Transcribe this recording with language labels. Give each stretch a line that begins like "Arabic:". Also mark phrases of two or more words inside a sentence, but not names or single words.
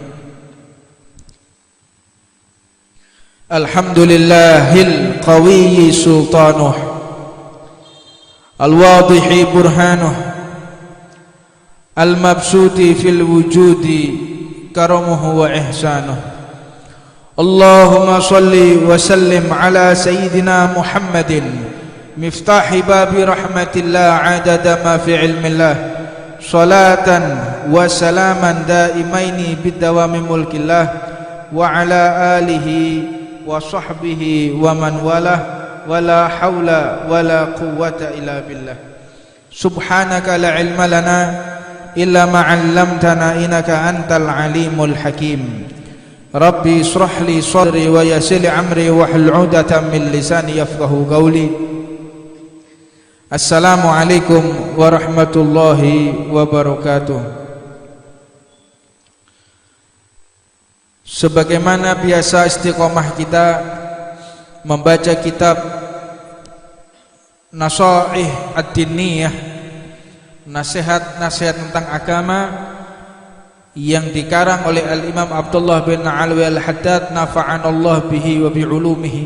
Arabic: الحمد لله القوي سلطانه الواضح برهانه المبسوط في الوجود كرمه وإحسانه. اللهم صل وسلم على سيدنا محمد مفتاح باب رحمة الله عدد ما في علم الله صلاة وسلاما دائمين بدوام ملك الله وعلى آله وصحبه ومن والاه ولا حول ولا قوة إلا بالله. Subhanaka la ilma lana illa ma 'allamtana innaka antal alimul hakim. Rabbi ishrah li sadri wa yassir li amri wahlul 'uqdatam min lisani yafqahu qawli. Assalamualaikum warahmatullahi wabarakatuh.
Indonesian: Sebagaimana biasa istiqomah kita membaca kitab Nasaih ad-Diniyah, nasihat-nasihat tentang agama yang dikarang oleh Al-Imam Abdullah bin Alwi Al-Haddad,
Arabic: نفعنا الله به وبعلومه.